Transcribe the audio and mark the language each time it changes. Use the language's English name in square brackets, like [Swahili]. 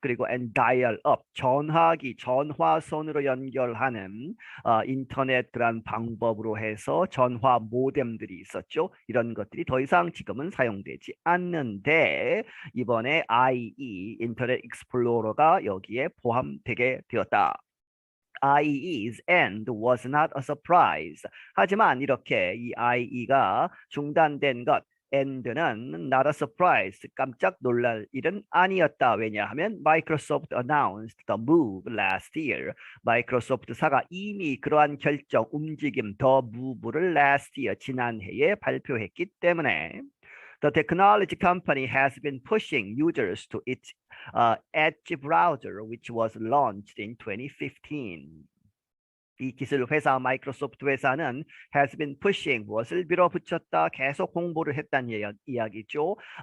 [Korean] 그리고 and dial up, 전화기, 전화선으로 연결하는 인터넷 그런 방법으로 해서 전화 모뎀들이 있었죠. 이런 것들이 더 이상 지금은 사용되지 않는데 이번에 IE, 인터넷 익스플로러가 여기에 포함되게 되었다. [English] IE's end was not a surprise. [Korean] 하지만 이렇게 이 IE가 중단된 것, end는 [English] not a surprise, [Korean] 깜짝 놀랄 일은 아니었다. 왜냐하면 [English] Microsoft announced the move last year. [Korean] 마이크로소프트사가 이미 그러한 결정, 움직임, [English] the move [Korean] 를 [English] last year, [Korean] 지난해에 발표했기 때문에. [English] The technology company has been pushing users to its Edge browser, which was launched in 2015. [Korean] 이 기술 회사, 마이크로소프트 회사는 has been pushing, 무엇을 밀어붙였다, 계속 홍보를 했다는 이야기죠.